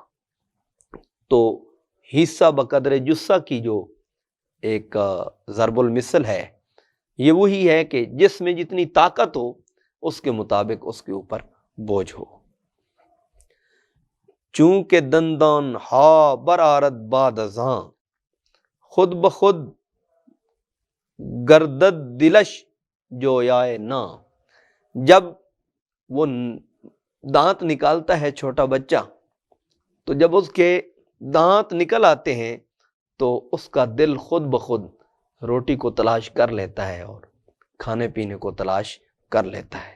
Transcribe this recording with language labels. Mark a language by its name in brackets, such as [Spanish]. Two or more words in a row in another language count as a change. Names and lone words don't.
[Urdu] تو حصہ بقدر جثہ کی جو ایک ضرب المثل ہے، یہ وہی ہے کہ جس میں جتنی طاقت ہو اس کے مطابق اس کے اوپر بوجھ ہو۔ [Persian] چونکہ دندان ہا برآرد بعد ازاں، خود بخود گردد دلش جو یائے نا۔ [Urdu] جب وہ دانت نکالتا ہے چھوٹا بچہ، تو جب اس کے دانت نکل آتے ہیں تو اس کا دل خود بخود روٹی کو تلاش کر لیتا ہے اور کھانے پینے کو تلاش کر لیتا ہے۔